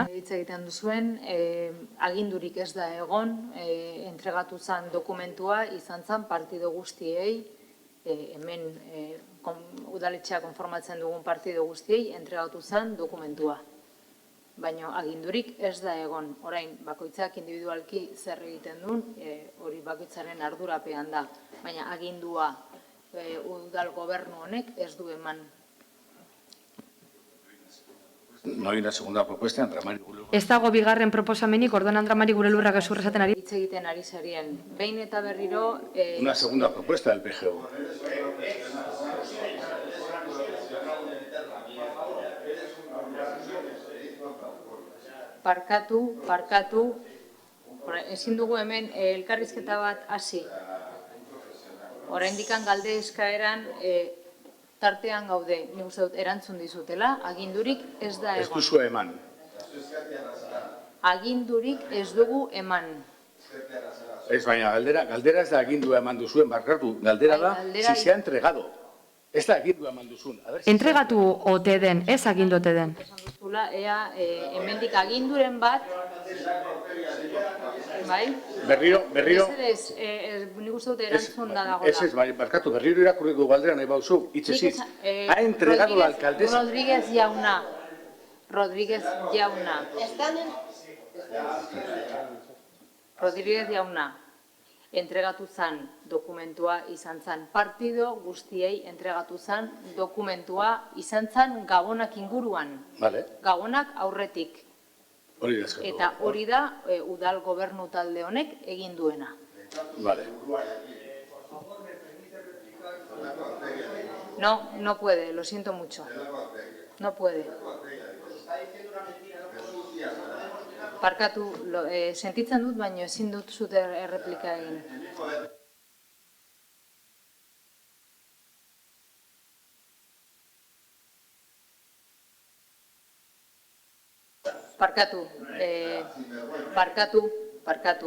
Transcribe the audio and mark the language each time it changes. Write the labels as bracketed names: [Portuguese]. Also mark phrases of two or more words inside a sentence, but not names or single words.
[Basque] Hitz egiten duzuen, agindurik ez da egon, entregatu zen dokumentua, izan zen partido guztiei, hemen udaletxea konformatzen dugun partido guztiei, entregatu zen dokumentua. Baina agindurik ez da egon, orain bakoitzak individualki zer egiten duen, hori bakoitzaren ardurapean da, baina agindua udal gobernu honek ez du eman. [Spanish] No hay una segunda propuesta, [Basque] Andramari Gure. Ez dago bigarren proposamenik, orduan Andramari Gure Lurra gezurra esaten ari. Hitz egiten ari zarien. Behin eta berriro... [Spanish] Una segunda propuesta del PGU. [Basque] Parkatu, ezin dugu hemen elkarrizketa bat hasi. Oraindik galde eskaeran tartean gaude, nik uste dut erantzun dizutela, agindurik ez da Ez egon. duzu eman. Agindurik ez dugu eman. Ez baina galdera ez da agindua eman duzuen, barkatu, galdera da, Galdera- [Spanish] si se ha entregado. [Basque] Ez da agindua eman duzun. [Spanish] A ver si- [Basque] Entregatu ote den, ez agindu ote den. Zula, ea hemendik aginduren bat, bai? Berriro, Mesedez, nik uste dut erantzun da dagoela. ez, bai, barkatu, berriro irakurri du galdera nahi bauzu, hitzez hitz. Nik [Spanish] Ha entregado la alcaldesa. [Basque] Rodríguez jauna, entregatu zan dokumentua izan zan partido guztiei entregatu zan dokumentua izan zan Gabonak inguruan. Vale, Gabonak aurretik. hori da eskatu. Eta hori da udal gobernu talde honek egin duena. Vale. [Spanish] No puede, lo siento mucho. No puede. [Basque] Parkatu, sentitzen dut, baina ezin dut zute erreplika egin. Parkatu.